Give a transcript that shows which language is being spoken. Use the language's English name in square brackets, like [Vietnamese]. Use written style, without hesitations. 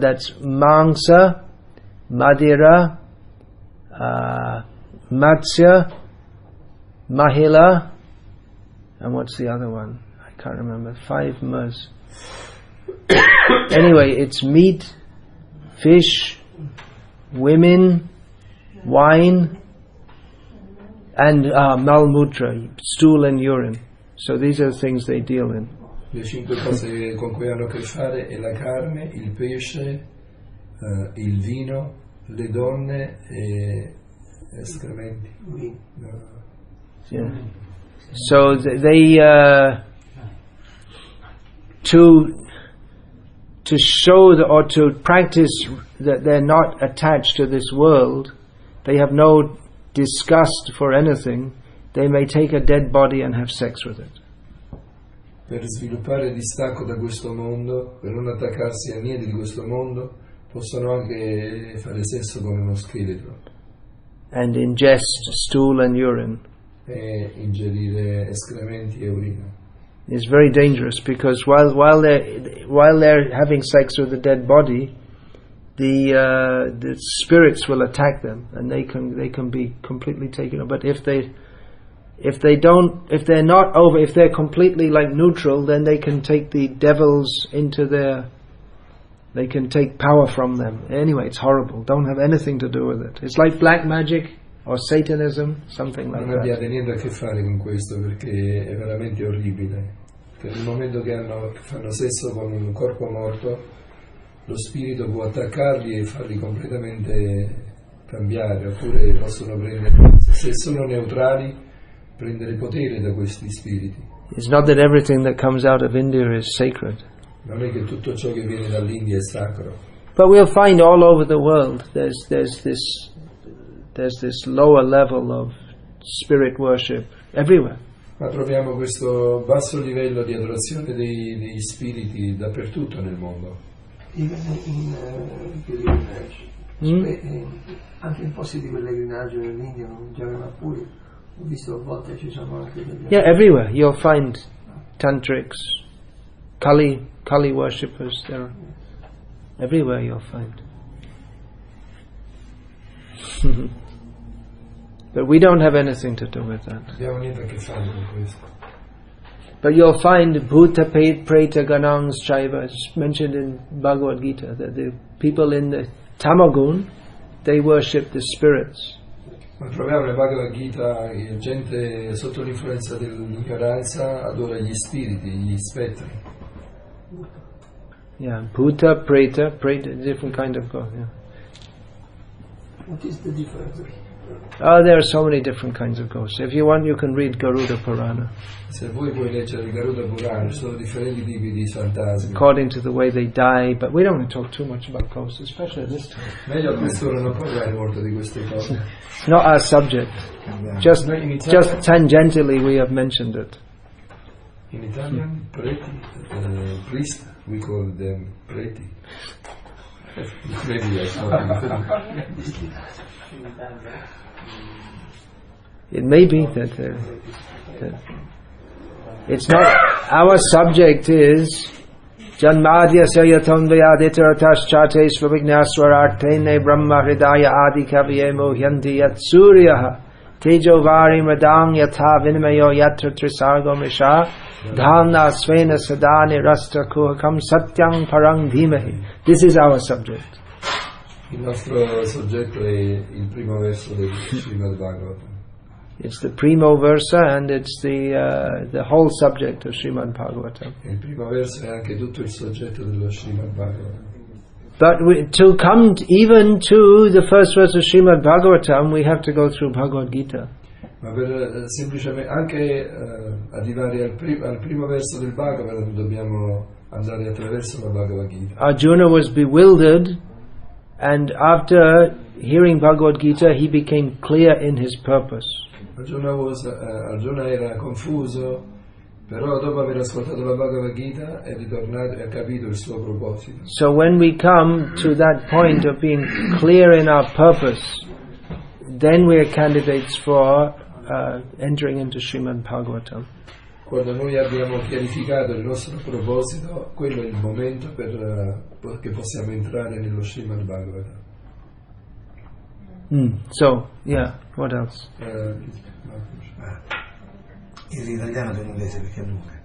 [English] That's mangsa, madira, matsya, mahila, and what's the other one? I can't remember. 5 mas. Anyway, it's meat, fish, women, wine, and malmutra, stool and urine. So these are the things they deal in. [Italian] Le 5 cose con cui hanno a che fare è la carne, il pesce, il vino, le donne e escrementi. [English] Yeah. So they to show or to practice that they're not attached to this world, they have no disgust for anything, they may take a dead body and have sex with it. [Italian] Per sviluppare distacco da questo mondo, per non attaccarsi a niente di questo mondo, possono anche fare sesso con uno scheletro. [English] And ingest stool and urine. [Italian] E ingerire escrementi e urina. [English] It's very dangerous because while they're having sex with the dead body, the spirits will attack them and they can be completely taken over. But if they're completely like neutral, then they can take the devils they can take power from them. Anyway, it's horrible. Don't have anything to do with it. It's like black magic or Satanism, something like that. [Italian] Non abbiate niente a che fare con questo perché è veramente orribile. Per il momento che fanno sesso con un corpo morto, lo spirito può attaccarli e farli completamente cambiare, oppure possono prendere, se sono neutrali, prendere potere da questi spiriti. [English] It's not that everything that comes out of India is sacred. [Italian] Non è che tutto ciò che viene dall'India è sacro. [English] But we'll find all over the world there's this lower level of spirit worship everywhere. [Italian] Ma troviamo questo basso livello di adorazione degli spiriti dappertutto nel mondo. Anche in posti di pellegrinaggio nell'India, in Jagannath, ho visto a volte ci sono anche degli... [English] Yeah, everywhere you'll find tantrics, Kali worshippers. There, everywhere you'll find. But we don't have anything to do with that. [Italian] Abbiamo niente a che fare con questo. [English] But you'll find [Sanskrit] Bhuta Preta Ganangs Chaiva, [English] it's mentioned in Bhagavad Gita, that the people in the Tamagun, they worship the spirits. [Italian] Ma troviamo nel Bhagavad Gita che gente sotto l'influenza dell'ignoranza adora gli spiriti, gli spettri. [English] Yeah, Bhuta Preta, different kind of God. Yeah. What is the difference? Oh, there are so many different kinds of ghosts. If you want, you can read Garuda Purana. [Italian] Se vuoi puoi leggere il Garuda Purana, ci sono differenti tipi di fantasmi. [English] According to the way they die, but we don't want to talk too much about ghosts, especially at this time. [Italian] Meglio a quest'ora non parlare molto di queste cose. [English] It's not our subject. Just tangentially we have mentioned it. In Italian, preti, priest, we call them preti. Maybe that's not It may be that it's not. Our subject is [Sanskrit] Janmadya Sayatam Vyaditaratas Chate Svavignaswarartene Brahma Hridaya Adi Kavyemo Hyanti Yat Suryaha Tejo Vari Madang Yatha Vinamayo Yatra Trisargo Misha Dhamna Svena Sadani Rastra Kuhakam Satyang Parang Dhimahi. [English] This is our subject. [Italian] Il nostro soggetto è il primo verso del Srimad Bhagavatam. [English] It's the [Italian] primo versa [English] and it's the whole subject of Srimad Bhagavatam. [Italian] Il primo verso è anche tutto il soggetto dello Srimad Bhagavatam. [English] But to come even to the first verse of Srimad Bhagavatam, we have to go through Bhagavad Gita. [Italian] Ma per semplicemente anche arrivare al primo verso del Bhagavatam dobbiamo andare attraverso la Bhagavad Gita. [English] Arjuna was bewildered, and after hearing Bhagavad Gita, he became clear in his purpose. [Italian] Arjuna era confuso, però dopo aver ascoltato la Bhagavad Gita è ritornato e ha capito il suo proposito. [English] So when we come to that point of being clear in our purpose, then we are candidates for entering into Srimad Bhagavatam. [Italian] Quando noi abbiamo chiarificato il nostro proposito, quello è il momento che possiamo entrare nello Srimad Bhagavatam. [English] So, yeah, what else? [Italian] In italiano o in inglese perché è lunga.